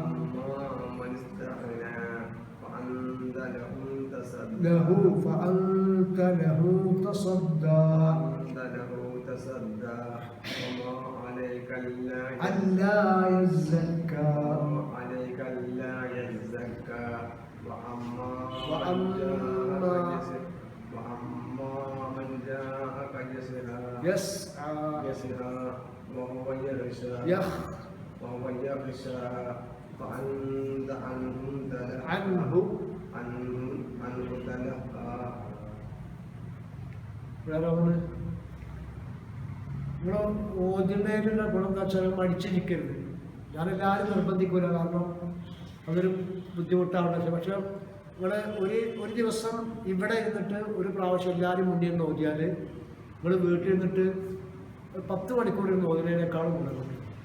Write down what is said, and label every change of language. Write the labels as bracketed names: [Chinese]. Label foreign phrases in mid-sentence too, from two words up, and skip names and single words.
[Arabic] فأنت له تصدى وما عليك ألا يزكى وأما من جاءك يسعى وهو يخشى فأنت عنه تلهى [Malayalam] നിങ്ങൾ ഓതുന്നതിനുള്ള ഗുണം എന്താ വെച്ചാൽ മടിച്ചിരിക്കരുത്. ഞാനെല്ലാവരും നിർബന്ധിക്കൂല, കാരണം അതൊരു ബുദ്ധിമുട്ടാണ്. പക്ഷെ നിങ്ങൾ ഒരു ദിവസം ഇവിടെ ഇരുന്നിട്ട് ഒരു പ്രാവശ്യം എല്ലാവരും മുന്നിൽ നിന്ന് ഓതിയാൽ നിങ്ങൾ വീട്ടിൽ നിന്നിട്ട് 10 മണിക്കൂർ ഇരുന്ന് ഓതുന്നതിനേക്കാളും ഗുണമുണ്ട്.